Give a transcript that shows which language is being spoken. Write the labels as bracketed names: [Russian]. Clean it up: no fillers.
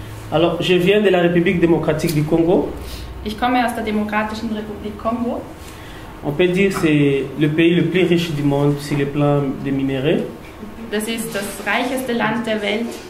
[French] Alors, je viens de la République démocratique du Congo. [German] Ich komme aus der Demokratischen Republik Kongo. [French] On peut dire que c'est le pays le plus riche du monde sur le plan des minéraux. [German] Das ist das reicheste Land der Welt.